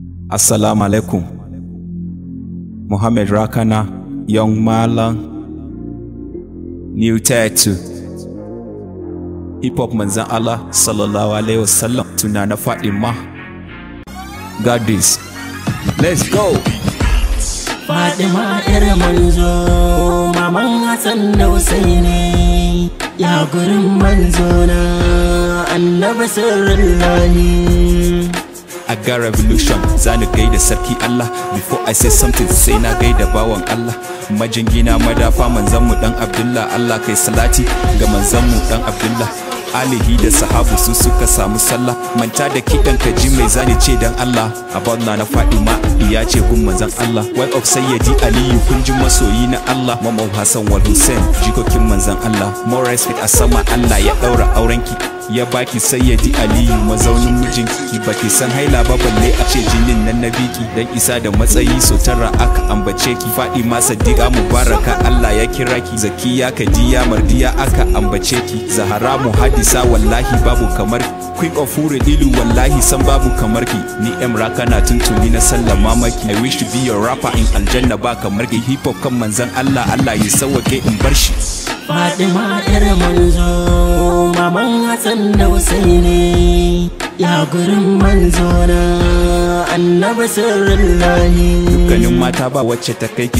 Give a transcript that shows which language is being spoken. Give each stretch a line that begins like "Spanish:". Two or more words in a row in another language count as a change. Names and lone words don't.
Arabic: السلام عليكم.
Hausa: Muhammad Rakana, Young Malam, New Tattoo.
English: Hip Hop
Hausa: Manzan Allah,
Arabic: صلى الله عليه وسلم,
Hausa: Tuna na Fatima.
English: God is. Let's go!
Hausa: Fatima, 'yar manzo, maman Hassan da Husaini, ya gurin manzo na, Annabi sirrin lahi.
English: I got revolution,
Hausa: za ni gaida sarki Allah.
English: Before I say something,
Hausa: sai na gaida bawan Allah. Majingina madafa manzanmu dan Abdullah, Allah kai salati ga manzanmu dan Abdullah. Alihi da sahabu su suka samu sallah. Manta da kiɗan ka ji mai zani ce dan Allah. About Nana Fatima, iya ce gun manzan Allah.
English: Wife of
Hausa: Sayyidi Aliyu, kun ji masoyi na Allah. Mama Hassan wal Hussein, jikokin manzan Allah.
English: More respect
Hausa: a sama, Allah ya ɗaura aurenki. Ya baki Sayyidi Aliyu mazaunin mijinki. Baki san haila ba balle a ce jinin nan na biki. Dan isa da matsayi so tara aka ambace ki. Fatima Saddiqa Mubaraka Allah ya kira ki. Zakiya Kadiya Mardiya aka ambace ki. Zahara Muhaddisa wallahi babu kamar ki.
English: Queen of
Hausa: Huru Ilu wallahi san babu kamar ki. Ni M Raka na tuntuni na sallama maki.
English: I wish to be your rapper in aljanna
Hausa: ba kamar ki.
English: Hip hop
Hausa: kan manzan Allah, Allah ya sauwake in bar shi. Fatima, 'yar manzo, maman Hassan da Husaini, ya gurin manzo na, Annabi sirrin lahi. Dukkanin mata ba wacce ta kai ki